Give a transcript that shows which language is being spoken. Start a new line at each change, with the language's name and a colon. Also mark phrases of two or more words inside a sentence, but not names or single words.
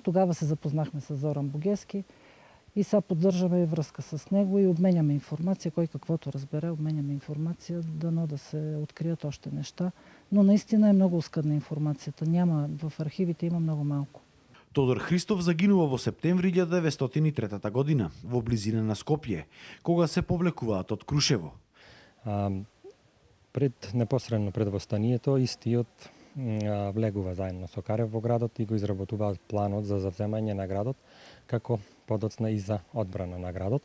Bulgarian: Тогава се запознахме с Зоран Бугески и сега поддържаме връзка с него и обменяме информация. Кой каквото разбере, обменяме информация, дано да се открият още неща. Но наистина е много оскъдна информацията. Няма, в архивите има много малко.
Macedonian: Тодор Христов загинува во септември 1903 година во близина на Скопје, кога се повлекуваат од Крушево. Непосредно пред востанието, истиот влегува заедно со Карев во градот и го изработуваат планот за завземање на градот, како подоцна и за одбрана на градот.